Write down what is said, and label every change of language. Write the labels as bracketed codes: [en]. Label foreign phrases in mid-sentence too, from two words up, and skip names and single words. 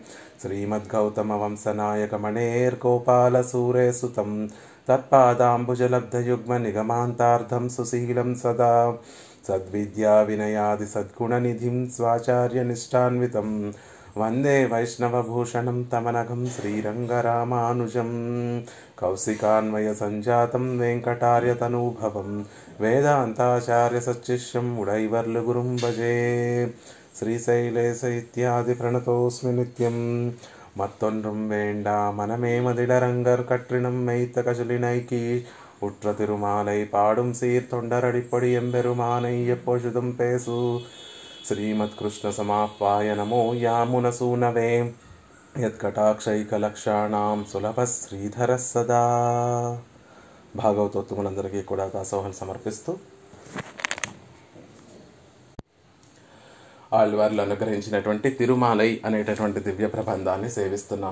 [sa] श्रीमद्गौतमवंशनायकमणेर्गोपालसूरेसुतं तत्पादाम्बुजलब्धयुग्मनिगमान्तार्धं सुशीलं सदा सद्विद्याविनयादिसद्गुणनिधिं स्वाचार्यनिष्ठान्वितं वंदे वैष्णवभूषणं तमनघं श्रीरङ्गरामानुजं कौशिकान्वयसञ्जातं वेङ्कटार्यतनूभवं वेदान्ताचार्यसच्शिष्यं उडैवर्लुगुरुं भजे। श्रीशैलेश इत्यादिप्रणतोऽस्मि नित्यं [ta] மத்தொன்றும் வேண்டா மனமே மதிலரங்கர் கற்றினம் மெய்த்த கஜலினைக்கி உற்ற திருமாலை பாடும் சீர் தொண்டரடிப்பொடி எம்பெருமானை எப்பொழுதும் பேசு [sa] श्रीमत्कृष्ण समाप्वाय नमो यामुनसूनवे यत्कटाक्षैकलक्षाणं सुलभ श्रीधर सदा. [te] భాగవతోత్తములందరికీ కూడా దాసోహం సమర్పిస్తూ ఆళ్వార్లు అనుగ్రహించినటువంటి తిరుమాలై అనేటటువంటి దివ్య ప్రబంధాన్ని సేవిస్తున్నాం.